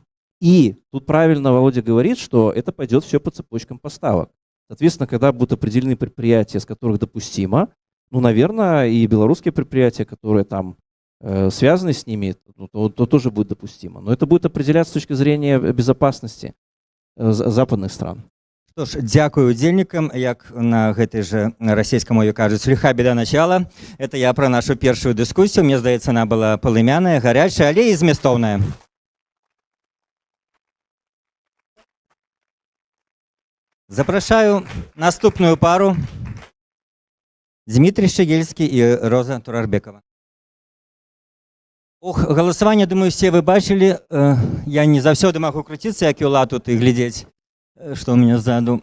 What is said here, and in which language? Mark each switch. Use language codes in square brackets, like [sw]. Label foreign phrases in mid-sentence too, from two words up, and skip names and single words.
[ru] И тут правильно Володя говорит, что это пойдет все по цепочкам поставок. Соответственно, когда будут определены предприятия, с которых допустимо, ну, наверное, и белорусские предприятия, которые там связаны с ними, то тоже будет допустимо. Но это будет определяться с точки зрения безопасности западных стран. [be] Што ж, дзякую удзельнікам. Як на гэтай жа расійскай мове кажуць, [ru] ліха беда начала. [be] Это я пра нашу першую дыскусію. Мне здаецца, она была палымяная, гарячая, але і змястоўная. Запрашаю наступную пару. Дмитрий Щегельский и Роза Турарбекова. Галасаванне, думаю, все вы бачылі. Я не заўсёды магу круціцца, як юла тут і глядзець, [ru] что у меня сзаду.